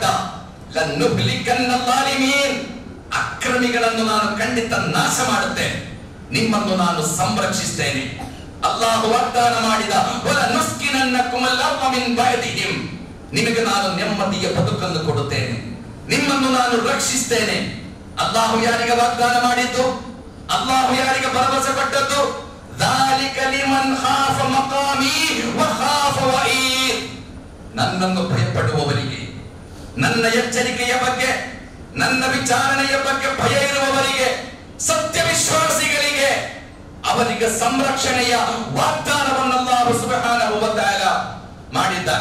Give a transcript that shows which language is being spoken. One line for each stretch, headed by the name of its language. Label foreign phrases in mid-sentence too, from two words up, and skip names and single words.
Arabic: لنهلكن الظالمين,
Kannada: ಅಕ್ರಮಿಗಳನ್ನು ನಾನು ಖಂಡಿತ ನಾಶ ಮಾಡುತ್ತೇನೆ, ನಿಮ್ಮನ್ನು ನಾನು ಸಂರಕ್ಷಿಸ್ತೇನೆ. ಅಲ್ಲಾಹ್ ವಾಗ್ದಾನ ಮಾಡಿದ,
Arabic: ولنسكننكم الأرض من بعدهم,
Kannada: ನಿಮಗೆ ನಾನು ನೆಮ್ಮದಿಯ ಬದುಕನ್ನು ಕೊಡುತ್ತೇನೆ, ನಿಮ್ಮನ್ನು ನಾನು ರಕ್ಷಿಸ್ತೇನೆ. ಅಲ್ಲಾಹ್ ಯಾರಿಗೆ ವಾಗ್ದಾನ ಮಾಡಿದ್ದು, ಅಲ್ಲಾಹ್ ಯಾರಿಗೆ ಭರವಸೆ ಕೊಟ್ಟದ್ದು?
Arabic: ذَلِكَ لِمَنْ خَافَ مَقَامِي وَخَافَ وَعِيدِ.
Kannada: ನನ್ನನ್ನು ಭಯಪಡುವವರಿಗೆ, ನನ್ನ ಎಚ್ಚರಿಕೆಯ ಬಗ್ಗೆ, ನನ್ನ ವಿಚಾರಣೆಯ ಬಗ್ಗೆ ಭಯ ಇರುವವರಿಗೆ, ಸತ್ಯ ವಿಶ್ವಾಸಿಗಳಿಗೆ ಅವರಿಗೆ ಸಂರಕ್ಷಣೆಯ ವಾಗ್ದಾನವನ್ನು ಅಲ್ಲಾಹ್
Arabic: سبحانه وتعالى
Kannada: ಮಾಡಿದ್ದಾನೆ.